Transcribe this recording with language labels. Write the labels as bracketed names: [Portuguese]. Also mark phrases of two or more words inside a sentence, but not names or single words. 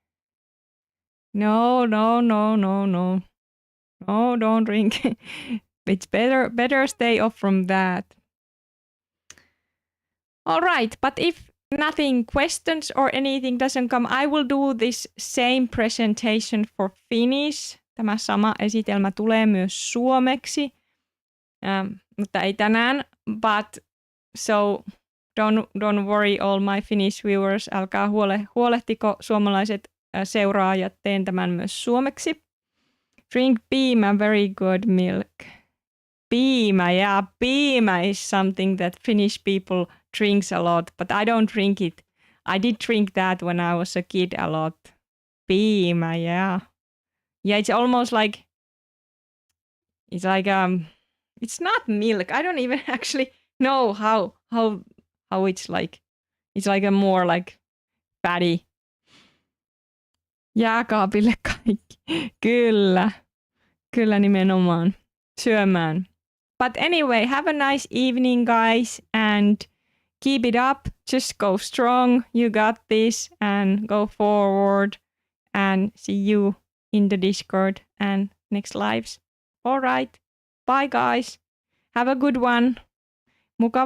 [English] No. No, don't drink. It's better stay off from that. All right, but if nothing questions or anything doesn't come, I will do this same presentation for Finnish. [Finnish] Tämä sama esitelmä tulee myös suomeksi, mutta ei tänään. [English] But so don't worry all my Finnish viewers, [Finnish] älkää huolehtiko suomalaiset seuraajat, teen tämän myös suomeksi. [English] Drink piimä, very good milk. Piimä, yeah, piimä is something that Finnish people drinks a lot, but I don't drink it. I did drink that when I was a kid a lot. Piimä, yeah. Yeah, it's almost like, it's like, it's not milk. I don't even actually know how it's like. It's like a more like fatty. [Finnish] Jääkaapille kaikki. Kyllä nimenomaan. Syömään. [English] But anyway, have a nice evening, guys, and keep it up. Just go strong. You got this, and go forward, and see you in the Discord and next lives. All right. Bye, guys. Have a good one. [Finnish] Mukava